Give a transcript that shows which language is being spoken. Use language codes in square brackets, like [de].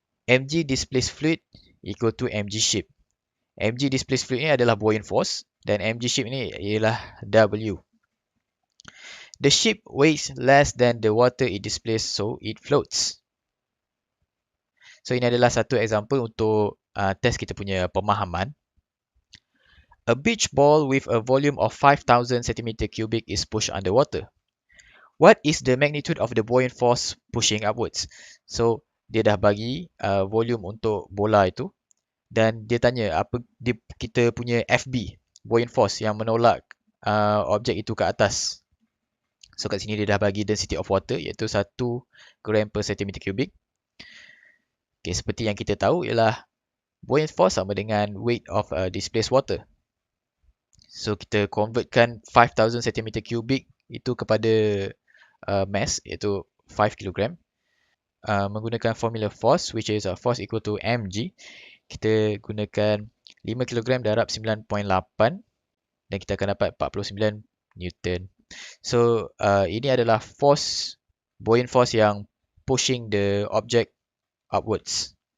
[ms] Mg displaced fluid equal to mg ship. Mg displaced fluid ni adalah buoyant force dan mg ship ni ialah W. [en] The ship weighs less than the water it displaces, so it floats. [ms] So ini adalah satu example untuk test kita punya pemahaman. [en] A beach ball with a volume of 5,000 centimeter cubic is pushed underwater. What is the magnitude of the buoyant force pushing upwards? [ms] So dia dah bagi volume untuk bola itu dan dia tanya apa kita punya FB, buoyant force yang menolak objek itu ke atas. So kat sini dia dah bagi density of water iaitu 1 gram per centimeter cubic. Okay, seperti yang kita tahu ialah buoyant force sama dengan [en] weight of displaced water. [ms] So kita convertkan 5,000 cm cubic itu kepada mass iaitu 5 kg. [en] Menggunakan formula force which is force equal to mg. [ms] Kita gunakan 5 kg darab 9.8 dan kita akan dapat 49 Newton. [en] So [ms] ini adalah [en] force, buoyant force yang pushing the object upwards.